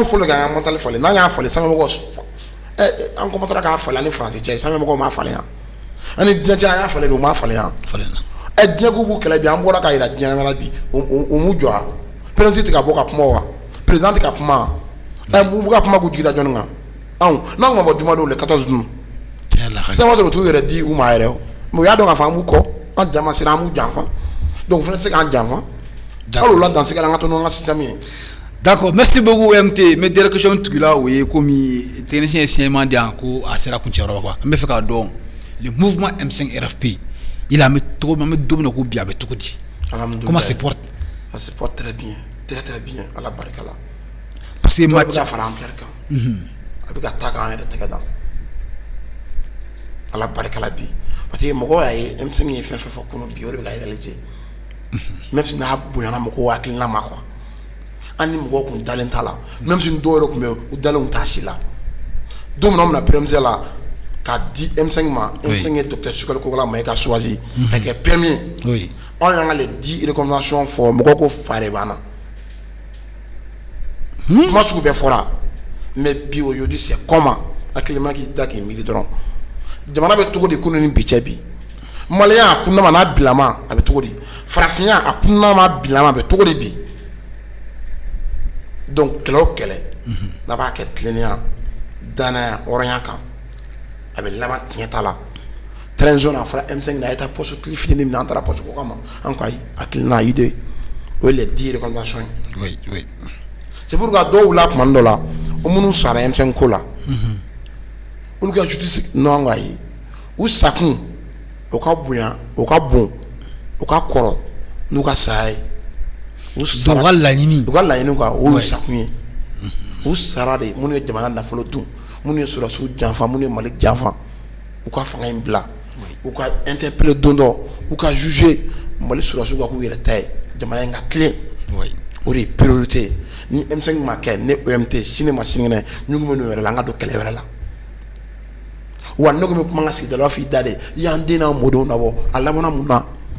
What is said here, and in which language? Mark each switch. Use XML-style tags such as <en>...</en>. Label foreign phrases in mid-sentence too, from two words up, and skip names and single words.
<bm>fɔlɔ k'an ka mentalité falen n'an y'a falen sanfɛmɔgɔw an commencera k'a falen ani faransi cɛ sanfɛmɔgɔw m'a falen yan ani diɲɛ cɛ an y'a falen bi u m'a falen yan diɲɛ ko b'u kɛlɛ bi an bɔra ka yira diɲɛ wɛrɛ bi o m'u jɔ président tɛ ka bɔ ka kuma wa président tɛ ka kuma u ka kuma k'u jigi da jɔnni kan anw n'anw ma bɔ jumadow le 14 dun sɛbɛn dɔrɔn t'u yɛrɛ di u ma yɛrɛ mais u y'a dɔn k'a fɔ an b'u kɔ an jama sera an b'u janfa donc o fana tɛ se k'an janfa hali o la dansigɛ la an ka to n'an ka système ye.</bm> <fr>D'accord, merci beaucoup MT. Mais dernière question</fr> <bm>tugula o ye komi technicien siɲɛman di yan ko a sera kuncɛyɔrɔ quoi an bɛ fɛ k'a dɔn</bm> <fr>le mouvement M5 RFP il a mis tout le monde domine</fr> <bm>ko bi a bɛ cogo di</bm> <fr>comment se porte? Ça se porte très bien</fr> <bm>ala barika la</bm> <fr>parce que</fr> <bm>match a fara an pɛrɛ kan a bɛ ka taa k'an yɛrɛ tɛgɛ dan ala barika la bi parce que mɔgɔw y'a ye M5 ye fɛn fɛn fɔ kunu bi o de bɛ ka réaliser</bm> <fr>même si</fr> <bm>n'a bonyana mɔgɔw hakilina ma quoi an ni mɔgɔw kun dalen t'a la</bm> <fr>même si</fr> <bm>dɔw yɛrɛ kun bɛ u dalen t'a si la don min na o bɛna PMC la k'a di M5 ma M5 ye docteur Sukali Kokala Mayiga choisi ka kɛ premier anw y'an ka</bm> <fr>les 10 recommandations</fr> <bm>fɔ mɔgɔw ko fa de b'an na kuma sugu bɛɛ fɔra mais bi</bm> <fr>aujourd'hui c'est comment</fr> <bm>hakilima k'i da k'i miiri dɔrɔn jamana bɛ cogo di kunun ni bi cɛ bi maliyɛn a kunnama n'a bilama a bɛ cogo di farafinya a kunnama a bilama a bɛ cogo di bi donc kɛlɛ o kɛlɛ n'a b'a kɛ tilennenya danaya hɔrɔnya kan a bɛ laban tiɲɛ ta la transition na a fɔra M5 na a ye taa poste tili fitinin min na an taara poste ko kama an ko ayi hakilina ayi de o ye</bm> <fr>les 10 recommandations oui c'est pourquoi</fr> <bm>dɔw la tuma dɔ la o minnu sara M5 ko la olu ka</bm> <fr>justice non</fr> <bm>ko ayi u sakun o ka bonya o ka bon o ka kɔrɔ n'u ka saya ye u ka laɲini quoi o y'u sakun ye u sara de minnu ye jamana nafolo dun minnu ye sɔrɔsiw janfa minnu ye Mali janfa u ka fanga in bila u ka interpeller don dɔ u ka juger Mali sɔrɔsiw ka k'u yɛrɛ ta ye jamana in ka tilen o de ye priorité ni M5 ma kɛ ne OMT sini ma sinikɛnɛ ɲugun bɛ n'o yɛrɛ la an ka don kɛlɛ wɛrɛ la wa ne ko bɛ kuma n ka sigida la f'i da de i y'an den n'a mɔdenw labɔ a labanna mun na</bm>